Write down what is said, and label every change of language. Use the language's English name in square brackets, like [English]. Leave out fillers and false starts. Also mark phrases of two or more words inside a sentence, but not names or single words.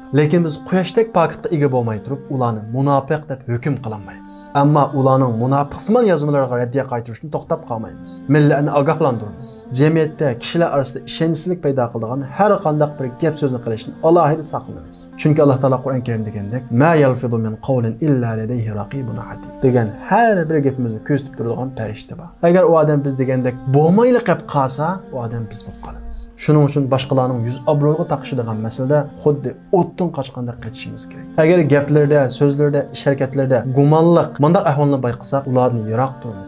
[Uzbek] Lekin biz quyoshdek pokitga ega bo'lmay turib, ularni munofiq deb hukm qilolmaymiz. Ammo ularning munofiqsimon yozmalariga raddiya qaytarishni to'xtab qolmaymiz. Millatni ogohlantiramiz. Jamiyatda kishilar orasida ishonchsizlik paydo qiladigan har qanday bir gap so'zni qilishni alohida saqlaymiz. Chunki Alloh taolo Qur'on Karim degandek, [Arabic] "ما يلفظ من قول إلا لديه رقيب عتيد" [Uzbek] degan har bir gapimizni ko'zitib turadigan farishta bor. Agar u odam biz degandek bo'lmayli qilib qolsa, u odam biz bo'lib qolamiz. Shuning uchun boshqalarning yuz obro'yiga taqishadigan masalada xuddi o'tdan qochganda qochishimiz kerak. Agar gaplarda, so'zlarda, harakatlarda gumonliq, bunday ahvolni bayqasak, ularni yiroq turamiz.